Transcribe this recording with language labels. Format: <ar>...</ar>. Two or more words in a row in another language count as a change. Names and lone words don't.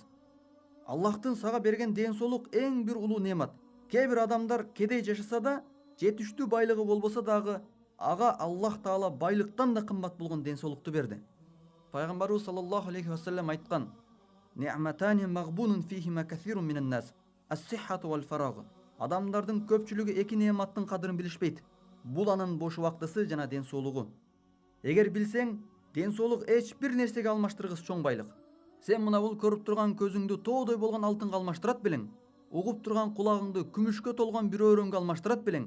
<ky>Аллахтын сага берген ден соолук эң бир улуу неамат. Кээ бир адамдар кедей жашаса да, жетиштүү байлыгы болбосо дагы, ага Аллах Таала байлыктан да кымбат болгон ден соолукту берди.</ky> <ar>Пайгамбарыбыз صلى الله عليه وسلم айткан: "نعمتان مغبون فيهما كثير من الناس، الصحة والفراغ."</ar> <ky>Адамдардын көпчүлүгү эки неаматтын кадырын билишпейт. Бул анын бош убактысы жана ден соолугу. Эгер билсең, ден соолук эч бир нерсеге алмаштыргыс чоң байлык. Сен мына бул көрүп турган көзүңдү тоодой болгон алтынга алмаштырат белең. Угуп турган кулагыңды күмүшкө толгон бир өрөнгө алмаштырат белең.</ky>